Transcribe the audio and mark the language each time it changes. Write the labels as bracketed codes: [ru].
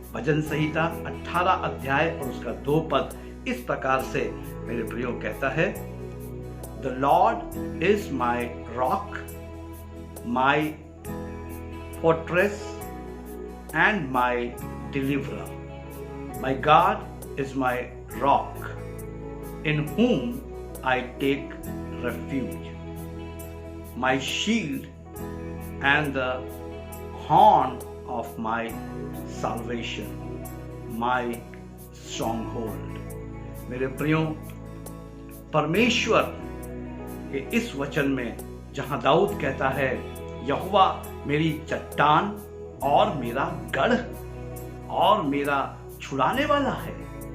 [hi] भजन संहिता 18 अध्याय और उसका 2 पद इस प्रकार से मेरे प्रियो कहता है, [en] The Lord is my rock, my fortress and my deliverer. My God is my rock, in whom I take refuge. My shield and the horn of my salvation, my stronghold. [hi] मेरे प्रियो, परमेश्वर के इस वचन में जहां दाऊद कहता है, यहोवा मेरी चट्टान और मेरा गढ़ और मेरा छुड़ाने वाला है।